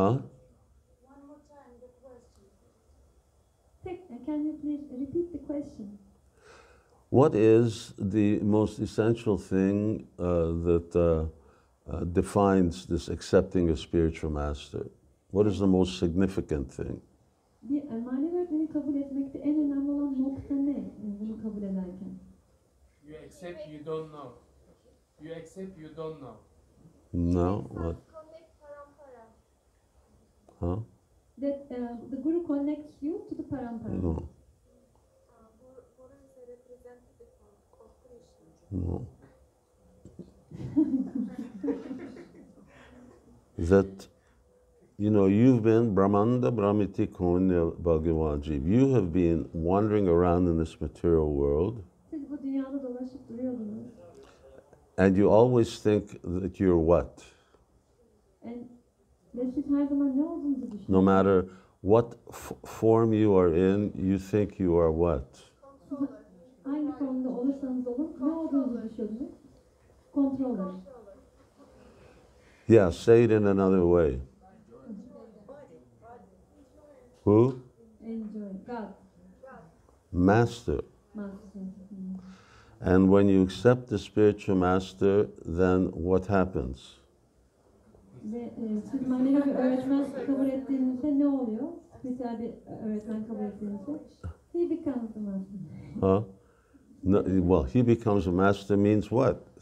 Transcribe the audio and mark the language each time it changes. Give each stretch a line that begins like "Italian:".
English: One more time, the question. Can you please repeat the question? What is the most essential thing that defines this accepting a spiritual master? What is the most significant thing?
Turkish: Bir manevi öğretmeni kabul etmekte en önemli olan nokta ne? Bunu kabul ederken.
English: You accept you don't know. You accept you don't know. No. What? Huh? That the guru connects you to the parampara. No. Guru is a representative of Krishna. No. That you've been Brahmanda Brahmiti Konya Bhagavanji. You have been wandering around in this material world,
Turkish: Siz bu dünyada dolaşıp duruyordunuz.
English: and you always think that you're what?
Turkish: Ve siz her zaman ne olduğunuzu düşünüyorsunuz.
English: No matter what form you are in, you think you are what?
Turkish: Hangi formda olursanız olun ne olduğunuzu düşünüyorsunuz.
English: Controller. Yeah, say it in another way. Who? Enjoy. God. Master. Master. And when you accept the spiritual master, then what happens?
Turkish: Ve siz manevi bir öğretmen kabul ettiğinizde ne oluyor? Spiritüel bir öğretmen kabul ettiğinizde
English: he becomes the master. Huh? No, well, he becomes a master means what?